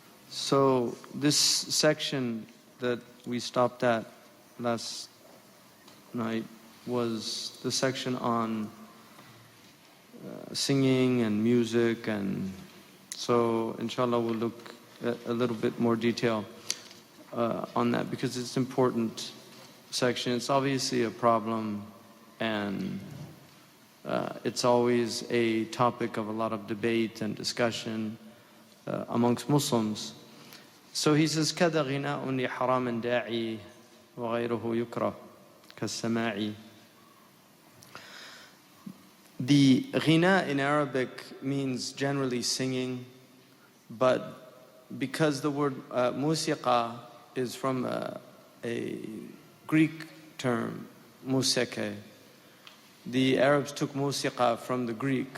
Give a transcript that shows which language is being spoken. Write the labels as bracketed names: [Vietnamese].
[English] So this section that we stopped at last night was the section on singing and music, and so inshallah we'll look at a little bit more detail on that because it's an important section. It's obviously a problem, and it's always a topic of a lot of debate and discussion amongst Muslims. So he says, [Arabic] كذا غناء لحرام داعي وغيره يكره كالسماع. [English] The ghina in Arabic means generally singing, but because the word musiqa is from a Greek term, museke, the Arabs took musiqa from the Greek.